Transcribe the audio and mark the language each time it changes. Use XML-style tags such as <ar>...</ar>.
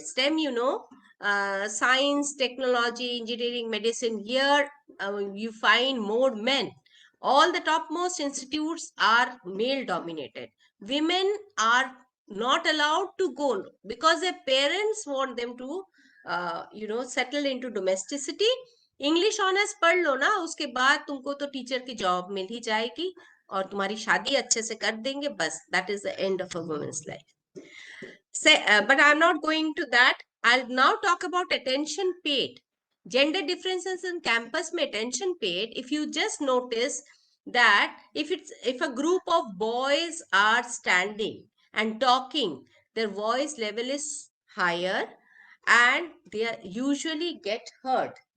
<en>STEM, science, technology, engineering, medicine. Here you find more men. All the topmost institutes are male dominated. Women are not allowed to go because their parents want them to settle into domesticity.</en> <hi>English honours पढ़ लो ना, उसके बाद तुमको तो teacher की job मिल ही जाएगी और तुम्हारी शादी अच्छे से कर देंगे, बस.</hi> <en>That is the end of a women's life. But I'm not going to that. I'll now talk about attention paid. Gender differences in campus में attention paid. If you just notice that if a group of boys are standing and talking, their voice level is higher and they usually get heard.</en>